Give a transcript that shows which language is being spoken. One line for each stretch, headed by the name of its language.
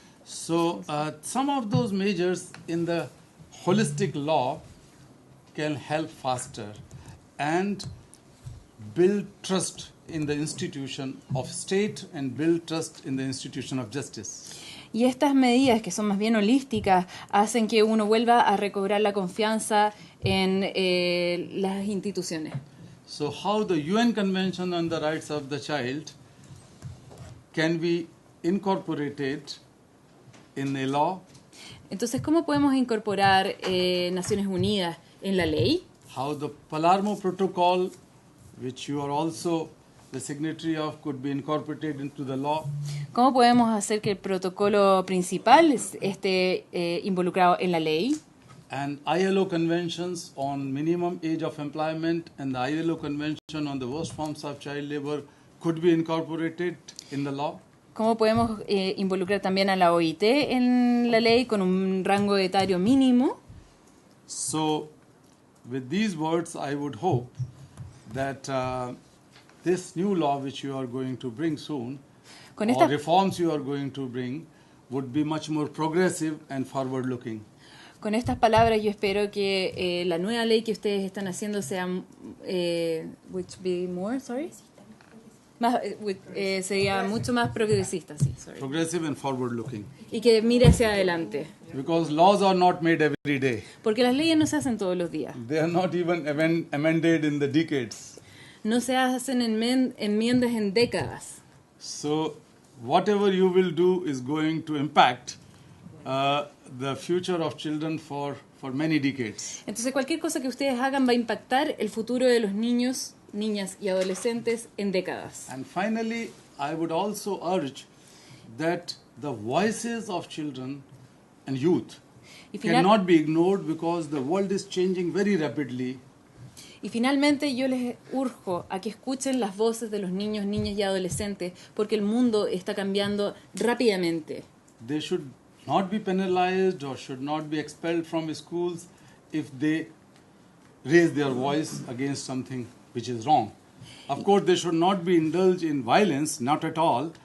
English: So some of those measures in the holistic law can help faster and build trust in the institution of state and build trust in the institution of justice.
Spanish: Y estas medidas, que son más bien holísticas, hacen que uno vuelva a recobrar la confianza en las instituciones.
English: So how the UN Convention on the Rights of the Child can be incorporated in a law?
Spanish: Entonces, ¿cómo podemos incorporar Naciones Unidas en la ley?
English: How the Palermo Protocol, which you are also the signatory of, could be incorporated into the law?
Spanish: ¿Cómo podemos hacer que el protocolo principal esté involucrado en la ley?
English: And ILO conventions on minimum age of employment and the ILO convention on the worst forms of child labor could be incorporated in the law?
Spanish: ¿Cómo podemos involucrar también a la OIT en la ley con un rango etario mínimo?
English: So, with these words, I would hope that this new law which you are going to bring soon,
Spanish: Con
English: or
Spanish: estas,
English: reforms you are going to bring, would be much more progressive and forward-looking.
Spanish: con estas palabras yo espero que la nueva ley que ustedes están haciendo sea
English: which be more, sorry?
Spanish: Más, sería mucho más progresista, sí, sorry.
English: Progressive and forward-looking.
Spanish: Y que mire hacia adelante.
English: Because laws are not made every day.
Spanish: Porque las leyes no se hacen todos los días.
English: They are not even amended in the decades.
Spanish: No se hacen enmiendas en décadas.
English: So, whatever you will do is going to impact the future of children for many decades.
Spanish: Entonces, cualquier cosa que ustedes hagan va a impactar el futuro de los niños, niñas y adolescentes en décadas.
English: And finally, I would also urge that the voices of children and youth
Spanish: Y,
English: cannot be ignored because the world is changing very rapidly.
Spanish: y finalmente yo les urjo a que escuchen las voces de los niños, niñas y adolescentes porque el mundo está cambiando rápidamente.
English: They should not be penalized or should not be expelled from schools if they raise their voice against something which is wrong. Of course, they should not be indulged in violence, not at all.